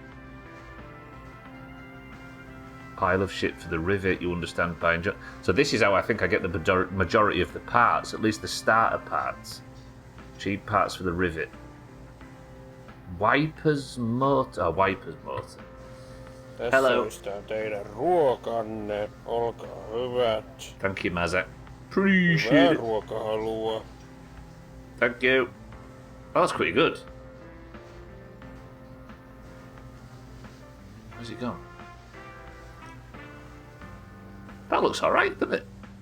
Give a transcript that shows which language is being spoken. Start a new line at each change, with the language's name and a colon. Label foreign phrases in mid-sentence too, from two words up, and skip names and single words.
English: Pile of shit for the rivet, you understand, buying. So this is how I think I get the majority of the parts, at least the starter parts. Cheap parts for the rivet. Wipers motor. Wipers motor. Hello.
Finnish: Teidän ruokanne. Olkaa hyvät.
English: Thank you, Mazak. Appreciate it.
Finnish: Ruokahalua.
English: Thank you. Oh, that's pretty good. Where's it gone? That looks alright, doesn't it?